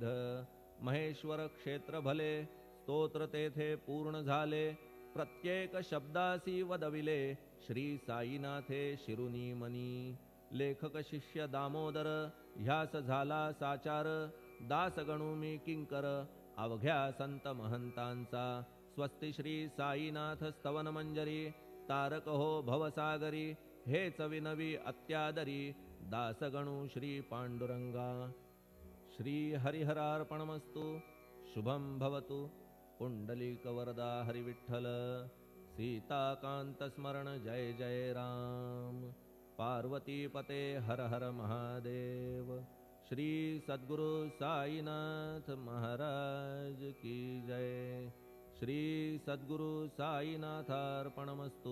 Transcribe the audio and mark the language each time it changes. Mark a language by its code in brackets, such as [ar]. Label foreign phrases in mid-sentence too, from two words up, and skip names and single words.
[mr] महेश्वर क्षेत्र भले, स्तोत्र तेथे पूर्ण झाले, प्रत्येक शब्दासी वदविले, श्री साईनाथे शिरुनी मनी. लेखक शिष्य दामोदर, ह्यास झाला साचार, दास गणू मी किंकर, अवघ्या संत महंतांचा. स्वस्ति श्री साईनाथ स्तवन मंजरी, तारक हो भवसागरी, हेच विनवी अत्यादरी, दासगणू श्री पांडुरंगा. [sa] श्री हरिहरार्पणमस्तु. शुभं भवतु. [mr] पुंडलिक वरदा हरिविठ्ठल. सीताकांत स्मरण जय जय राम. पार्वती पते हर हर महादेव. [hi] श्री सद्गुरु साईनाथ महाराज की जय. [sa] श्री सद्गुरु साईनाथार्पणमस्तु.